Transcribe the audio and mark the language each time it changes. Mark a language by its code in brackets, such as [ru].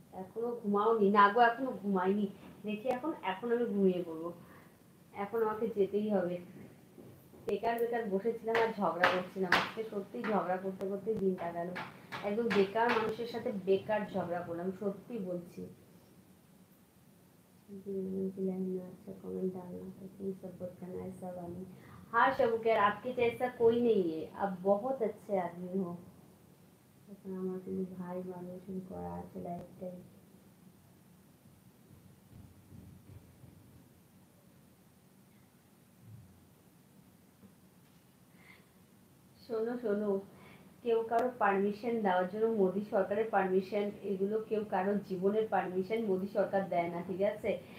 [bn] এখনো ঘুমাওনি? না গো, এখনো ঘুমাইনি। দেখি এখন আমি ঘুমিয়ে পড়বো। এখন আমাকে যেতেই হবে। বেকার বেকার বসেছিলাম আর ঝগড়া করছিলাম, আজকে সত্যি ঝগড়া করতে করতে দিনটা গেল। একদম বেকার মানুষের সাথে বেকার ঝগড়া করলাম, সত্যি বলছি। [hi] अच्छा कमेंट डालना तो प्लीज सपोर्ट करना ऐसा वाली। हाँ शबुकर, आपके जैसा कोई नहीं है, आप बहुत अच्छे आदमी हो। [bn] এখন আমার কিন্তু ভাই মানুষ করা আছে লাইফটাই। শোনো শোনো, কেউ কারো পারমিশন দেওয়ার জন্য মোদী সরকারের পারমিশন, এগুলো কেউ কারোর জীবনের পারমিশন মোদী সরকার দেয় না, ঠিক আছে?